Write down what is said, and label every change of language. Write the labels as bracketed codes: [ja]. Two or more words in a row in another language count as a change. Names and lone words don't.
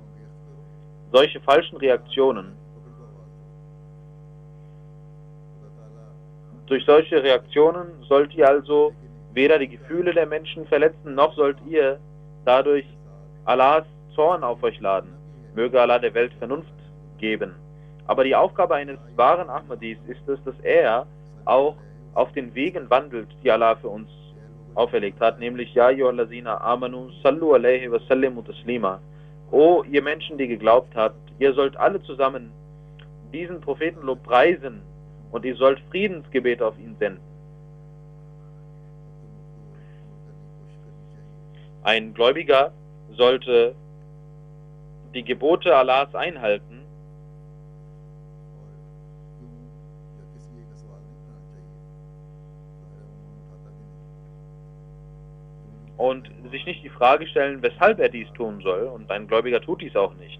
[de] Solche falschen Reaktionen, durch solche Reaktionen sollt ihr also weder die Gefühle der Menschen verletzen, noch sollt ihr dadurch Allahs Zorn auf euch laden. Möge Allah der Welt Vernunft geben. Aber die Aufgabe eines wahren Ahmadis ist es, dass er auch auf den Wegen wandelt, die Allah für uns auferlegt hat, nämlich [ar] يا أيها الذين آمنوا صلوا عليه وسلموا تسليما. [de] O ihr Menschen, die geglaubt habt, ihr sollt alle zusammen diesen Prophetenlob preisen und ihr sollt Friedensgebet auf ihn senden. Ein Gläubiger sollte die Gebote Allahs einhalten und sich nicht die Frage stellen, weshalb er dies tun soll, und ein Gläubiger tut dies auch nicht.